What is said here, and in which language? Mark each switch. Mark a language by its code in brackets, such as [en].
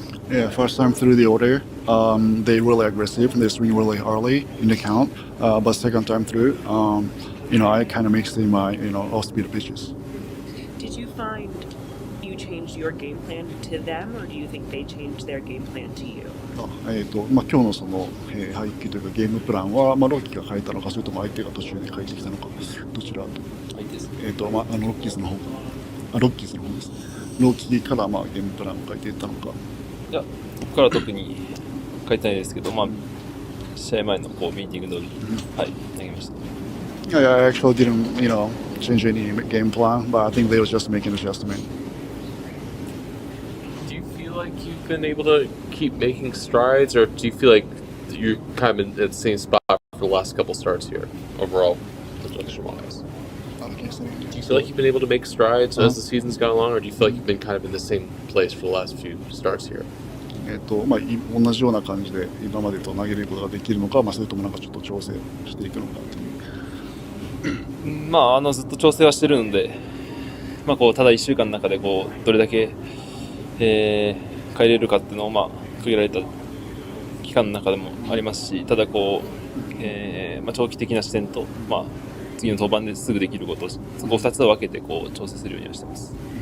[en] Yeah, first time through the order, they really aggressive. They swing really early in the count, but second time through, I kind of mixed in my off-speed pitches. Did you find you changed your game plan to them, or do you think they changed their game plan to you? [ja] 今日のその、配球というかゲームプランは、ロッキーが変えたのか、それとも相手が途中で変えてきたのか、どちらと。相手です。ロッキーズの方かな。ロッキーズの方です。ロッキーからゲームプランを変えていったのか。いや、ここから特に変えてないですけど、試合前のミーティング通りに、投げました。 [en] Yeah, I actually didn't, change any game plan, but I think they were just making an adjustment. Do you feel like you've been able to keep making strides, or do you feel like you're kind of in the same spot for the last couple starts here, overall, production-wise? Do you feel like you've been able to make strides as the season's gone along, or do you feel like you've been kind of in the same place for the last few starts here? [ja] 同じような感じで今までと投げることができるのか、それともちょっと調整していくのかという。ずっと調整はしてるので、ただ1週間の中でどれだけ、変えれるかっていうのを区切られた期間の中でもありますし、ただ長期的な視点と、次の登板ですぐできることを2つを分けて調整するようにはしてます。